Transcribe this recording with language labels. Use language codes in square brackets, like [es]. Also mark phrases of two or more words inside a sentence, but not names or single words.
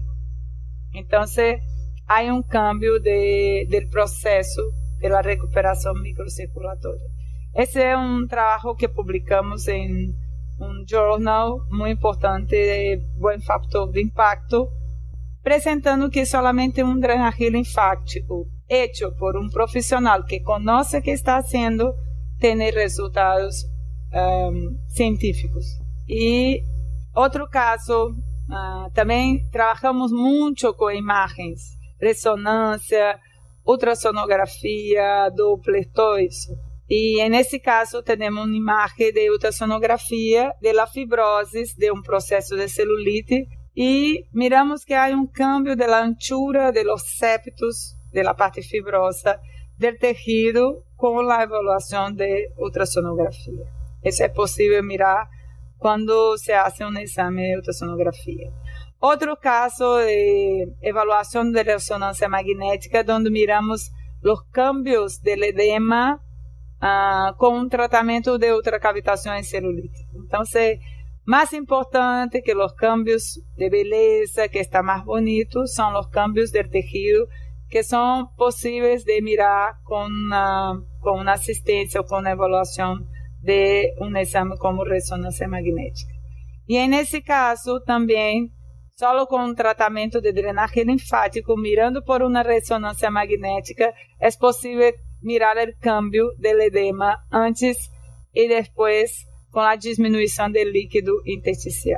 [pt] Então, há cambio do processo da recuperação microcirculatória. Esse é trabalho que publicamos em jornal muito importante de bom fator de impacto, apresentando que [es] solamente drenaje linfático hecho [pt] por profissional que conhece o que está haciendo tem resultados científicos. E outro caso, também trabalhamos muito com imagens, ressonância, ultrassonografia, Doppler, todo isso. E nesse caso temos uma imagem de ultrassonografia da fibrose, de processo de celulite, e miramos que há cambio da [es] anchura de los septos, [pt] da parte fibrosa, do tejido, com a evaluação de ultrassonografia. Isso é possível mirar quando se faz exame de ultrassonografia. Outro caso de evaluação de ressonância magnética, onde miramos os cambios do edema com tratamento de ultracavitação em celulite. Então, mais importante que os cambios de beleza, que está mais bonito, são os cambios do tejido que são possíveis de mirar com uma assistência ou com uma evaluação de [es] un examen como resonancia magnética. Y en ese caso también, solo con un tratamiento de drenaje linfático, mirando por una resonancia magnética, es posible mirar el cambio del edema antes y después con la disminución del líquido intersticial.